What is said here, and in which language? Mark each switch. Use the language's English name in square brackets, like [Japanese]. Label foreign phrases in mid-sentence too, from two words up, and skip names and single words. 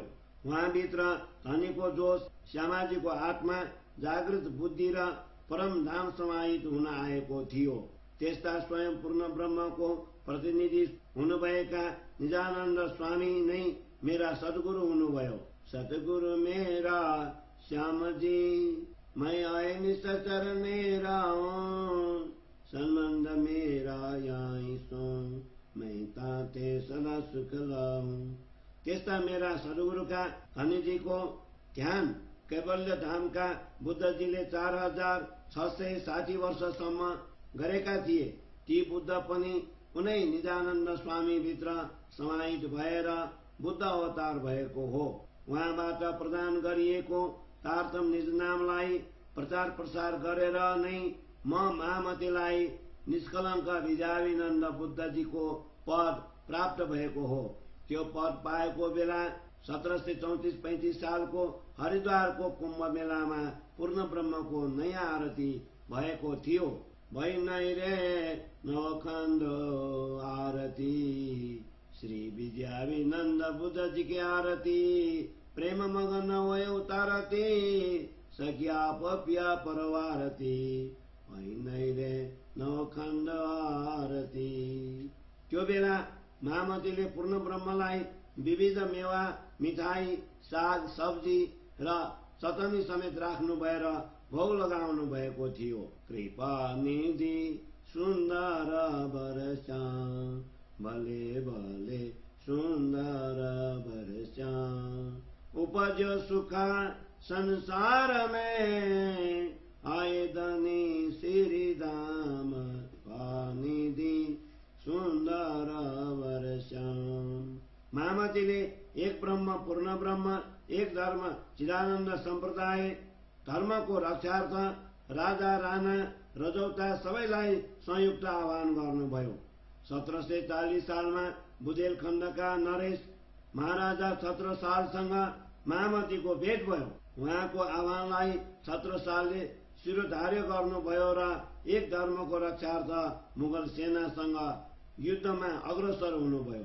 [Nepali] उहाँभित्र धनीको जोश, श्यामाजीको आत्मा, जागृत बुद्धि र परम धाम समाहित हुन आएको थियो। त्यस्ता स्वयं पूर्ण ब्रह्मको प्रतिनिधि हुनुभएका निजानन्द स्वामी नै मेरा सद्गुरु हुनुभयो। [Hindi] सतगुरु मेरा श्याम जी, मैं आए निश्चर मेरा संबंध मेरा यही सो, मैं ताते सदा सुख लाऊं। [Nepali] त्यस्ता मेरा सद्गुरुका धनीजीको ध्यान कैवल्य धामका बुद्धजीले 4660 वर्षसम्म गरेका थिए। ती बुद्ध पनि उनै निजानन्द स्वामी भित्र समाहित भएर बुद्ध अवतार भएको हो। उहाँबाट प्रदान गरिएको तारतम निज नामलाई प्रचार प्रसार गरेर नै म महामतीलाई निष्कलङ्क विद्याविनन्द बुद्धजीको पद प्राप्त भएको हो। त्यो पद पाएको बेला 1734-35 सालको हरिद्वारको कुम्भ मेलामा पूर्ण ब्रह्मको नयाँ आरती भएको थियो। [Hindi] भई नै रे नवखण्ड आरती, श्री विद्याविनन्द बुद्धजी की आरती, प्रेम मगन वयो तारती, सखिया पपिया परवारती, भई नै रे नवखण्ड आरती। [Nepali] त्यो बेला महामतीले पूर्ण ब्रह्मलाई विविध मेवा, मिठाई, साग, सब्जी र चटनी समेत राख्नु भएर भोग लगाउनु भएको थियो। [Hindi] कृपा निधि सुन्दर वर्षा, भले भले सुन्दर वर्षा, उपजो सुख संसार में, आए धनी श्री धाम, निधि सुन्दर वर्षा। [Nepali] महामतीले एक ब्रह्म, पूर्ण ब्रह्म, एक धर्म, चिदानन्द सम्प्रदाय, धर्मको रक्षार्थ राजा, राणा, रजौता सबैलाई संयुक्त आह्वान गर्नुभयो। 1740 सालमा बुदेलखण्डका नरेश महाराजा छत्रसालसँग महामतीको भेट भयो। उहाँको आह्वानलाई छत्रसालले शिरोधार्य गर्नुभयो र एक धर्मको रक्षार्थ मुगल सेनासँग युद्धमा अग्रसर हुनुभयो।